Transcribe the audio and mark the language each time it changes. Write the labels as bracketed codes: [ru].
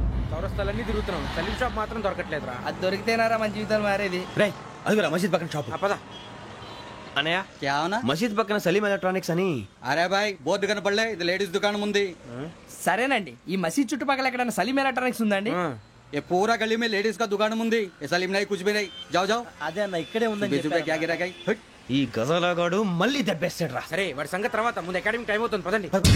[te] చౌరస్తాలన్నీ తిరుగుతున్నాం, సలీం షాప్ మాత్రం దొరకట్లేదురా. అది దొరికితేనారా మన జీవితాలు మారేది. రే అదిగురా మసీద్ పక్కన షాప్. పదా అనయా [hi] క్యా హోనా? [te] మసీద్ పక్కన సలీం ఎలక్ట్రానిక్స్ అని. అరే బాయ్ బోర్డు కనపడలే, ఇది లేడీస్ దుకాణం ఉంది. సరేనండి, ఈ మసీద్ చుట్టుపక్కల ఎక్కడైనా సలీం ఎలక్ట్రానిక్స్ ఉందండి? [hi] ये पूरा गली में लेडीज का दुकान मुंदी, सलीम नहीं कुछ भी नहीं. जाओ जाओ. [te] అదే అన్న ఇక్కడే ఉందని [hi] क्या गिरा [te] ఈ గజాలగాడు మళ్ళీ దెబ్బేస్తాడు రా. సరే వాడి సంగతి తర్వాత, ముందు అకాడమిక్ టైం అవుతుంది పదండి.